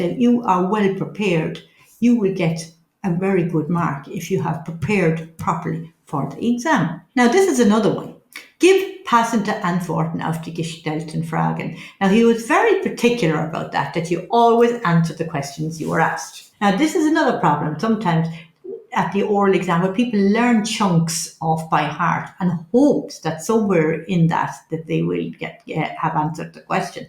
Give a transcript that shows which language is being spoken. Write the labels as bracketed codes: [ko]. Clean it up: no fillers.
[en] If you are well prepared, you will get a very good mark if you have prepared properly for the exam. Now, this is another one. [de] Gib passende Antworten auf die gestellten Fragen. [en] Now, he was very particular about that you always answer the questions you were asked. Now, this is another problem. Sometimes at the oral exam where people learn chunks off by heart and hopes that somewhere in that they will have answered the question.